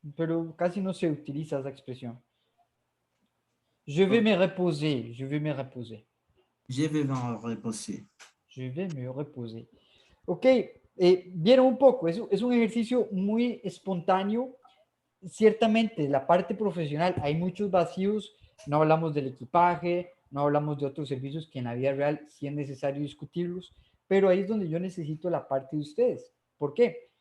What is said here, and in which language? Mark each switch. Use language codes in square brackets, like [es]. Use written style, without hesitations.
[es] Pero casi no se utiliza esa expresión. [fr] Je vais me reposer, je vais me reposer. Je vais me reposer. Je vais me reposer. [es] Ok, vieron un poco, es un ejercicio muy espontáneo. Ciertamente, la parte profesional hay muchos vacíos, no hablamos del equipaje, no hablamos de otros servicios que en la vida real sí es necesario discutirlos, pero ahí es donde yo necesito la parte de ustedes. ¿Por qué?